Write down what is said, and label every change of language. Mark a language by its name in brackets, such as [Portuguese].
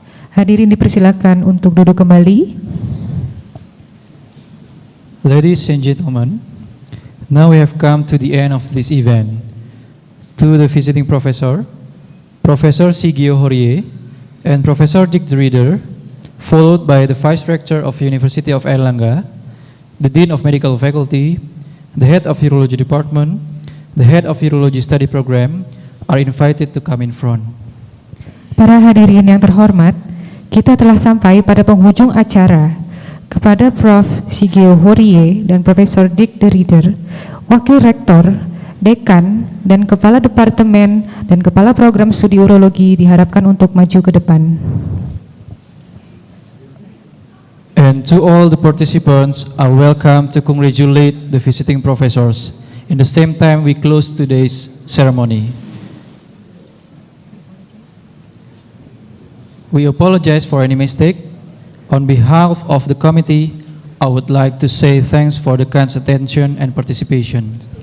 [Indonesian] Hadirin dipersilakan untuk duduk kembali. [English] Ladies and gentlemen, now we have come to the end of this event. To the visiting professor, Professor Shigeo Horie, and Professor Dirk, followed by the Vice Rector of University of Airlangga, the Dean of Medical Faculty, the Head of Urology Department, the Head of Urology Study Program, are invited to come in front. [Indonesian] Para hadirin yang terhormat, kita telah sampai pada penghujung acara. kepada Prof. Shigeo Horie dan Profesor Dirk Wakil Rektor, Dekan, dan Kepala Departemen dan Kepala Program Studi Urologi diharapkan untuk maju ke depan. [English] And to all the participants are welcome to congratulate the visiting professors. In the same time, we close today's ceremony. We apologize for any mistake. On behalf of the committee, I would like to say thanks for the kind attention and participation.